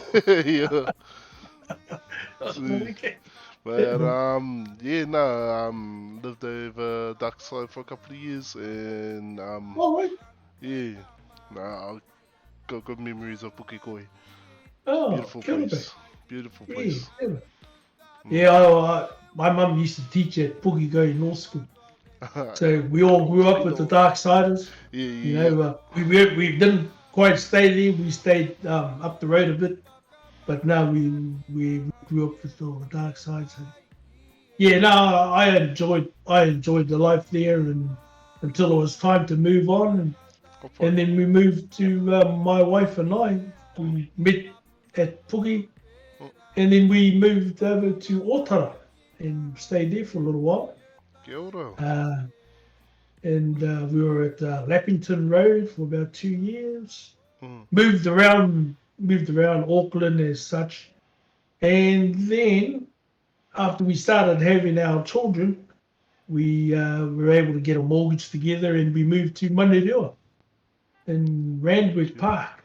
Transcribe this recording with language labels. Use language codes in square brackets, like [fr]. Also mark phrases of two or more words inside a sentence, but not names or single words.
[en] yeah. So, Okay. but lived over dark side for a couple of years, and All right. yeah, I got good memories of Pukekohe. Oh, Beautiful [mi] kia ora. [en] place, beautiful Yeah, place. [mi] kia ora. [en] Yeah, my mum used to teach at Poharaguy North School. So we all grew up with the Dark Siders. Yeah. We didn't quite stay there. We stayed up the road a bit, but now we grew up with all the Dark Sides. So, yeah, no, I enjoyed the life there, and until it was time to move on, and then we moved to my wife and I. We met at Puki, and then we moved over to Otara and stayed there for a little while. [mi] Kia ora. [en] And we were at Lappington Road for about 2 years. Mm. Moved around Auckland as such, and then after we started having our children, we were able to get a mortgage together, and we moved to Manerua in Randwick Park,